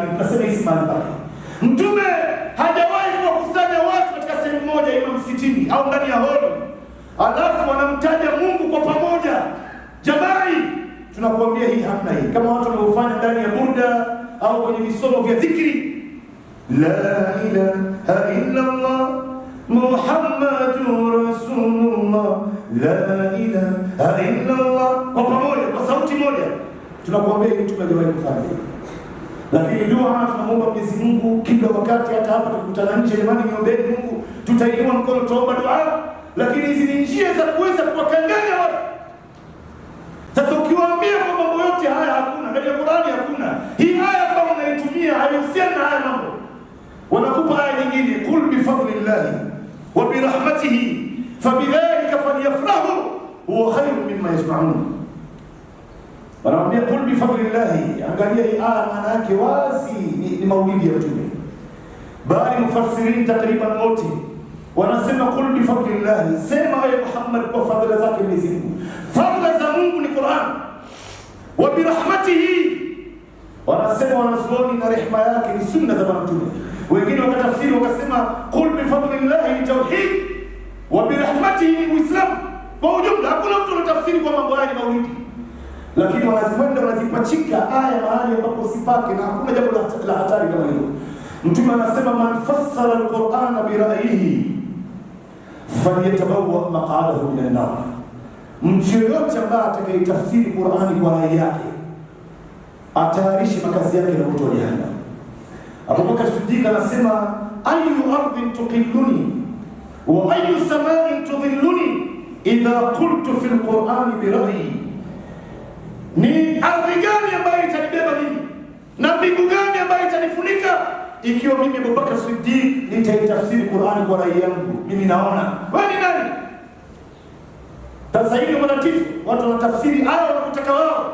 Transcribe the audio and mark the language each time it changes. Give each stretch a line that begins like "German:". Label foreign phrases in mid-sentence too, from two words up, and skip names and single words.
Swahili: Tunasema hii si mahali pake. Mtume hajawahi kuwakusanya watu katika sehemu moja, ima msikitini au ndani ya holi, alafu wanamtaja Mungu kwa pamoja. Jamani, tunakuambia hii hamna hii. Kama watu wanaofanya ndani ya burda au kwenye visomo vya dhikri,
Arabic: لا إله إلا الله محمد رسول الله، لا إله إلا الله,
Swahili: kwa pamoja, kwa sauti moja. Tunakuambia hii mtume hajawahi kufanya hii. Lakini dua tunamuomba Mwenyezi Mungu kila wakati, hata hapa tukutana nje, jamani niombeni Mungu, tutainua mkono tuomba dua. Lakini hizi ni njia za kuweza kuwakanganya watu. Sasa ukiwaambia kwa mambo yote haya hakuna, ndani ya Qur'ani hakuna, hii aya ambayo unaitumia haihusiani na haya mambo, wanakupa aya nyingine,
Arabic: قل بفضل الله وبرحمته فبذلك فليفرحوا هو خير مما يجمعون. Wanaambia قل بفضل الله.
Swahili: Angalia hii aya, maana yake wazi ni maulidi ya mtume. Bali mufassirin takriban wote wanasema
Arabic: قل بفضل الله,
Swahili: sema ya Muhammad kwa fadhila zake Mwenyezi Mungu. Fadhila za Mungu ni Qur'an.
Arabic: وبرحمته,
Swahili: Wanasema wanazuoni na rehema yake ni sunna za Mtume. Wengine wakatafsiri wakasema
Arabic: قل بفضل الله
Swahili: tauhid
Arabic: وبرحمته
Swahili: uislam. Kwa ujumla hakuna mtu anatafsiri kwa mambo haya ni maulidi, lakini wanazikwenda wanazipachika aya mahali ambapo sipake, na hakuna jambo la hatari kama hilo. Mtume anasema
Arabic: من فسر القرآن برأيه فليتبوأ مقعده من النار.
Swahili: Mtu yoyote ambaye atakayetafsiri Qur'ani kwa rai yake atayarishe makazi yake na moto wa jahannam.
Arabic: Abubakar Siddiq anasema أي أرض تقلني وأي سماء تظلني إذا قلت في القرآن برأيي.
Swahili: Ni ardhi gani ambayo itanibeba mimi na mbingu gani ambayo itanifunika ikiwa mimi Abubakar Siddiq nitaitafsiri Qur'ani kwa rai yangu? Mimi naona wewe ni nani? Sasa hivi matatizo, watu wanatafsiri aya wanataka wao.